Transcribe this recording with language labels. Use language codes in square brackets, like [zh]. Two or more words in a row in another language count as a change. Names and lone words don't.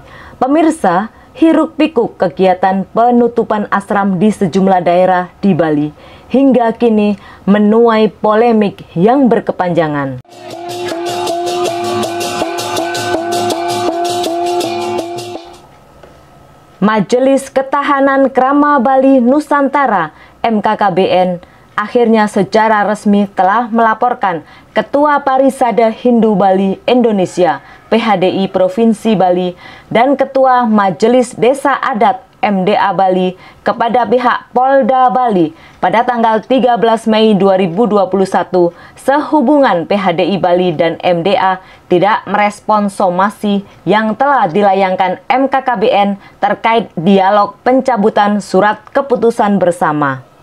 [id] Pemirsa, hiruk-pikuk kegiatan penutupan ashram di sejumlah daerah di Bali hingga kini menuai polemik yang berkepanjangan. Majelis Ketahanan Krama Bali Nusantara (MKKBN) akhirnya secara resmi telah melaporkan Ketua Parisada Hindu Bali Indonesia (PHDI) Provinsi Bali dan Ketua Majelis Desa Adat MDA Bali kepada pihak Polda Bali pada tanggal 13 Mei 2021 sehubungan PHDI Bali dan MDA tidak merespon somasi yang telah dilayangkan MKKBN terkait dialog pencabutan surat keputusan bersama.